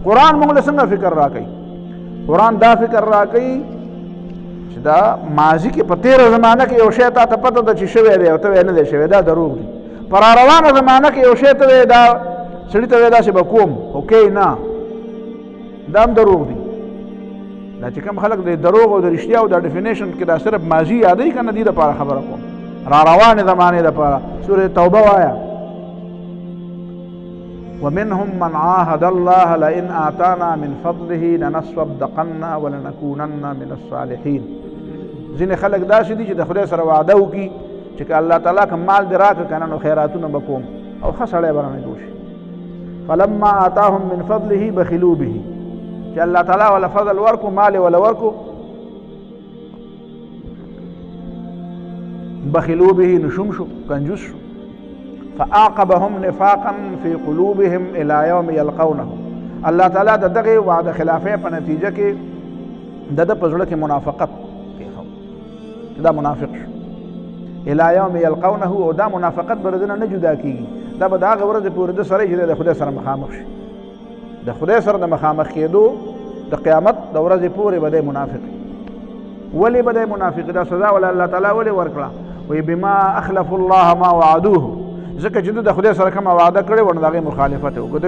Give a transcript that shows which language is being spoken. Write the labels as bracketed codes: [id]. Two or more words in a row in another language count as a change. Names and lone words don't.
[ps] قرآن موږ له څنګه فکر راکوي قرآن دا فکر راکوي چې دا ماضي کې په تېره زمانه کې یو شی تا ته پته ده چې شوی دی او ته یې نه دی شوی دا دروغ دی په راروانه زمانه کې یو شی ته وایي دا سړي ته وایي داسې به کوم خو کوي نه دا هم دروغ دی دا چې کوم خلک د دروغ او د رښتیا او د ډیفینیشن کې دا صرف ماضي یادوي که نه دي دپاره خبره کوم راروانې زمانې دپاره سورې توبه وایه [ar] ومنهم من عاهد الله لئن آتانا من فضله لنصدقن ولنكونن من الصالحين [ps] ځینې خلک داسې دي چې د خدای سره وعده وکړي چې که الله تعالی که مال دې راکړه که نه نو خیراتونه به کوم او ښه سړی به رانه جوړ شي [ar] فلما آتاهم من فضله بخلوا به [ps] چې الله تعالی ولا فضل ورکو مال ولا ورکو [ar] بخلوا به [ps] نشوم شو کنجوس شو [ar] فعاقبهم نفاقا في قلوبهم الى يوم يلقونه [ps] الله تعالی د دغه وعده خلافه په نتیجه کې د په زړه کې منافقت کوي دا منافق شو [ar] الى يوم [ps] يلقونه او دا منافقت بردنه نه جدا کیږي دا به د هغه ورځې پورې د سره چې د خدای سره مخامخ شي د خدای سره د مخامخ کېدو د قیامت د ورځې پورې به دی منافق ولې به دی منافق دا سزا ولا الله تعالی ولې ورکړه وی [ar] بما اخلفوا الله ما وعدوه [ps] ځکه چې د خدای سره کومه وعده کړې وه نو د هغې مخالفت یې وکړو